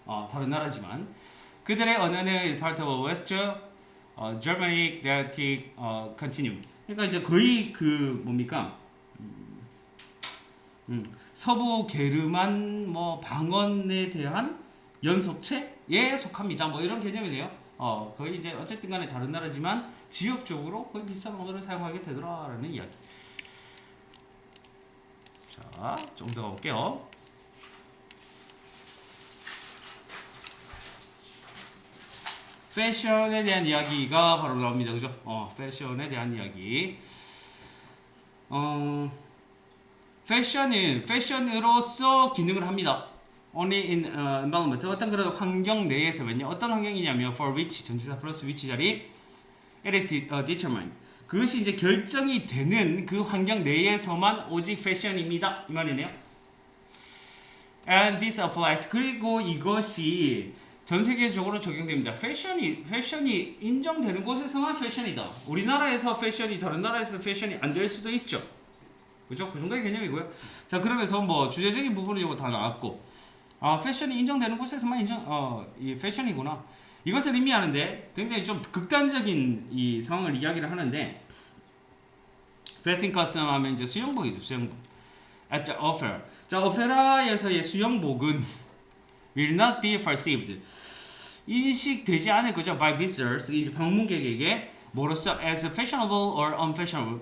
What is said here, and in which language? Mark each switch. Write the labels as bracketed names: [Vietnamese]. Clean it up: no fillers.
[Korean] 다른 나라지만 그들의 언어는 [English] part of West Germanic Dialectic Continuum. [Korean] 그러니까 이제 거의 그 뭡니까? 서부 게르만 뭐 방언에 대한 연속체에 속합니다. 뭐 이런 개념이네요. 거의 이제 어쨌든 간에 다른 나라지만 지역적으로 거의 비슷한 언어를 사용하게 되더라라는 이야기. 자, 좀 더 가볼게요. 패션에 대한 이야기가 바로 나옵니다. 그죠? 패션에 대한 이야기. 패션은 패션으로서 기능을 합니다. [English] Only in environment. [Korean] 어떤 그런 환경 내에서면요. 어떤 환경이냐면 [English] for which [Korean] 전치사 플러스 which 자리 [English] it is determined. [Korean] 그것이 이제 결정이 되는 그 환경 내에서만 오직 패션입니다. 이 말이네요. [English] And this applies. [Korean] 그리고 이것이 전 세계적으로 적용됩니다. 패션이 인정되는 곳에서만 패션이다. 우리나라에서 패션이 다른 나라에서 패션이 안 될 수도 있죠. 그죠? 그 정도의 개념이고요. 자, 그러면서 뭐 주제적인 부분은 이거 다 나왔고, 패션이 인정되는 곳에서만 이 패션이구나. 이것을 의미하는데 굉장히 좀 극단적인 이 상황을 이야기를 하는데, 베스팅 커스텀 하면 이제 수영복이죠. 수영복. [English] At the opera. [Korean] 자, 오페라에서의 수영복은 [English] will not be perceived. [Korean] 인식되지 않을 거죠. [English] By visitors. [Korean] 이제 방문객에게 뭐로써 [English] as fashionable or unfashionable.